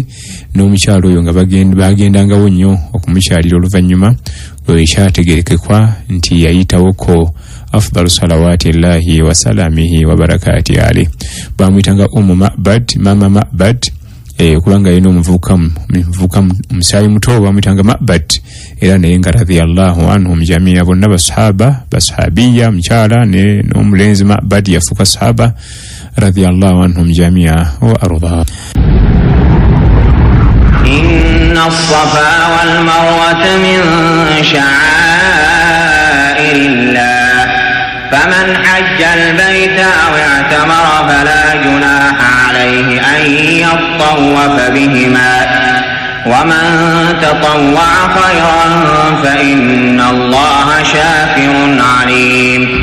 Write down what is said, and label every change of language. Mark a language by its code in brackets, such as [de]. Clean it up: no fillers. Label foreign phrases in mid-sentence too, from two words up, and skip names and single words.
[lg] N'omukyalo oyo nga bagendangawo nnyo okumukyalira oluvannyuma ekyategerekekwa nti yayitawoko [ar] أفضل صلوات الله وسلامه وبركاته عليه. [lg] Bamwitanga Ma'bad, mama Ma'bad, kubanga yino mvuka musaayi muto bamwitanga Ma'bad, era naye nga [ar] رضي الله عنهم جميعا [lg] bonna basahabiya mukyala n'omulenzi Ma'bad yafuka sahaba [ar] رضي الله عنهم جميعا وأرضاهم. إن الصفا والمروة من شعائر الله فمن حج البيت أو اعتمر فلا جناح عليه أن يطوف بهما ومن تطوع خيرا فإن الله شاكر عليم.